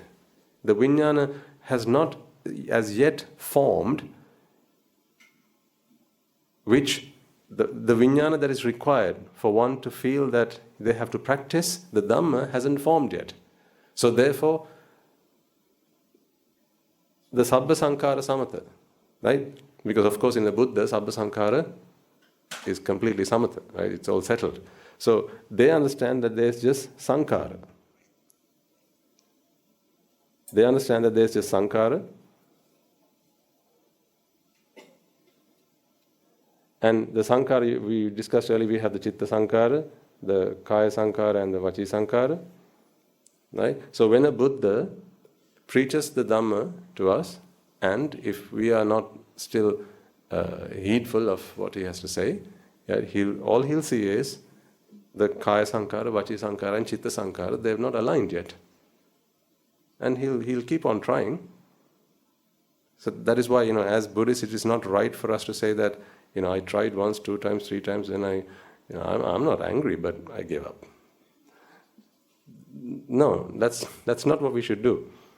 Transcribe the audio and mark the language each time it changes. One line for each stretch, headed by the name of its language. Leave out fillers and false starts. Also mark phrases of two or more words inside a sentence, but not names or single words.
English: The vijnana has not as yet formed, which the vijnana that is required for one to feel that they have to practice the Dhamma hasn't formed yet. So therefore, the
Pali: sabba sankhara samatha,
English: right? Because of course in the Buddha,
Pali: sabba sankhara
English: is completely samatha, right? It's all settled. So they understand that there's just sankhara. They understand that there's just sankhara. And the sankhara, we discussed earlier, we have the
Pali: chitta sankhara,
English: the
Pali: kaya sankhara
English: and the
Pali: vachi sankhara.
English: Right? So when a Buddha preaches the Dhamma to us, and if we are not still heedful of what he has to say, all he'll see is the
Pali: kaya sankhara, vachi sankhara
English: and
Pali: chitta sankhara,
English: they have not aligned yet. And he'll keep on trying. So that is why, as Buddhists, it is not right for us to say that, I tried once, 2 times, 3 times, then I'm not angry, but I gave up. No, that's not what we should do.